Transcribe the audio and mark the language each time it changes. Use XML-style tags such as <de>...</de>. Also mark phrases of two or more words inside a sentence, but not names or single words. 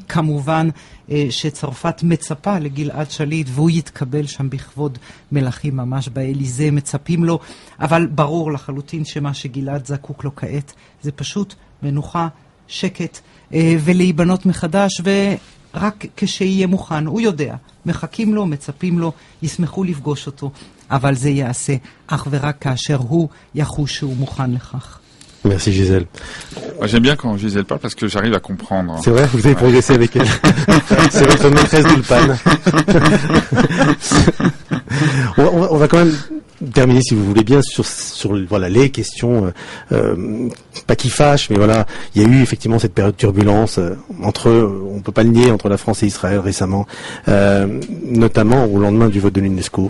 <he>כמובן שצרפת מצפה לגלעד שליט והוא יתקבל שם בכבוד מלכים ממש באליזה, מצפים לו, אבל ברור לחלוטין שמה שגלעד זקוק לו כעת זה פשוט מנוחה, שקט ולהיבנות מחדש, ורק כשיהיה מוכן, הוא יודע, מחכים לו, מצפים לו, ישמחו לפגוש אותו, אבל זה יעשה אך ורק כאשר הוא יחוש שהוא מוכן לכך.</he> <fr>Merci Gisèle. Moi, j'aime bien quand Gisèle parle parce que j'arrive à comprendre. C'est vrai, vous avez progressé avec elle. C'est votre maîtresse d'Ulpan. On va quand même terminer, si vous voulez bien, sur voilà les questions, pas qui fâchent, mais voilà, il y a eu effectivement cette période de turbulence on peut pas le nier, entre la France et Israël récemment, notamment au lendemain du vote de l'UNESCO.</fr>